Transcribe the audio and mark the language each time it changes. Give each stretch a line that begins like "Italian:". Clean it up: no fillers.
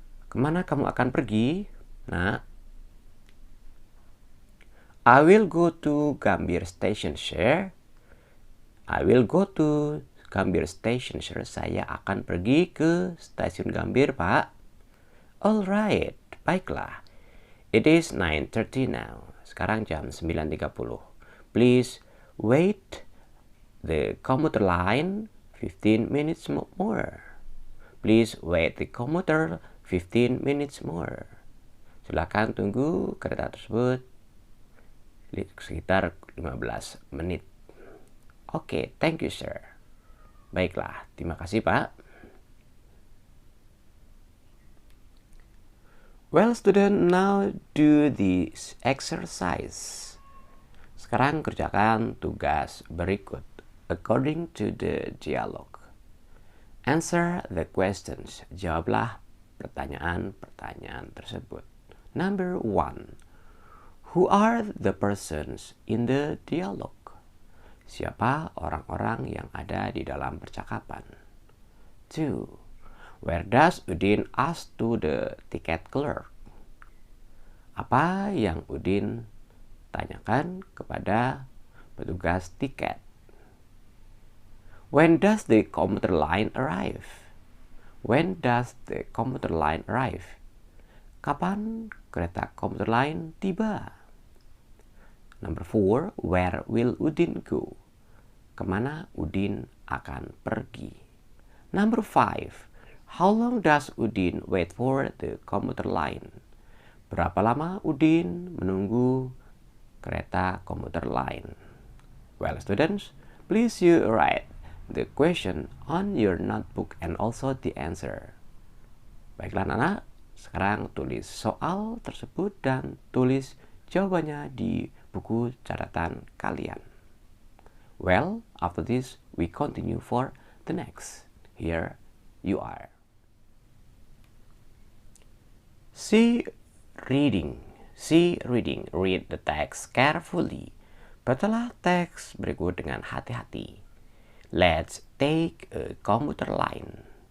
Indonesian: Kemana kamu akan pergi, nak?
English: I will go to Gambir Station, sir. I will go to Gambir Station, sir.
Indonesian: Saya akan pergi ke stasiun Gambir, Pak.
English: Alright,
Indonesian: baiklah.
English: It is 9:30 now.
Indonesian: Sekarang jam 9:30.
English: Please wait the commuter line 15 minutes more. Please wait the commuter 15 minutes more.
Indonesian: Silakan tunggu kereta tersebut sekitar 15 menit.
English: Oke, thank you, sir.
Indonesian: Baiklah, terima kasih, Pak.
English: Well, student, now do this exercise.
Indonesian: Sekarang kerjakan tugas berikut
English: according to the dialogue. Answer the questions.
Indonesian: Jawablah pertanyaan-pertanyaan tersebut.
English: Number 1. Who are the persons in the dialogue?
Indonesian: Siapa orang-orang yang ada di dalam percakapan? 2.
English: Where does Udin ask to the ticket clerk?
Indonesian: Apa yang Udin tanyakan kepada petugas tiket?
English: When does the commuter line arrive? When does the commuter line arrive?
Indonesian: Kapan kereta komuter lain tiba?
English: Number 4. Where will Udin go?
Indonesian: Kemana Udin akan pergi?
English: Number 5. How long does Udin wait for the commuter line?
Indonesian: Berapa lama Udin menunggu kereta komuter lain?
English: Well, students, please you write the question on your notebook and also the answer.
Indonesian: Baiklah anak, sekarang tulis soal tersebut dan tulis jawabannya di buku catatan kalian.
English: Well, after this, we continue for the next. Here you are. See reading. Read the text carefully.
Indonesian: Bacalah teks berikut dengan hati-hati.
English: Let's take a commuter line.